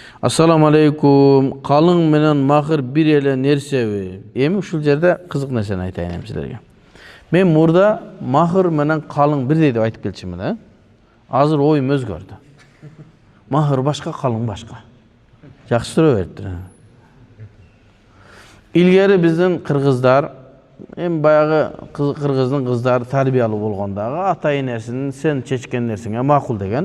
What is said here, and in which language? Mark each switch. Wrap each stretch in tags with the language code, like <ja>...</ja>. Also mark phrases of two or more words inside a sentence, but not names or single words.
<ar>السلام عليكم.</ar> <ky>Калың менен махыр бир эле нерсеби? Эми ушул жерде кызык нерсени айтайын эми силерге. Мен мурда mahır менен kalın бирдей деп айтып келчүмүн, да? Азыр оюм өзгөрдү. Mahır башка, kalın башка. Жакшы суроо бериптир. Илгери биздин кыргыздар, эми баягы кыргыздын кыздары тарбиялуу болгондагы ата энесинин сен чечкен нерсеңе макул деген.</ky>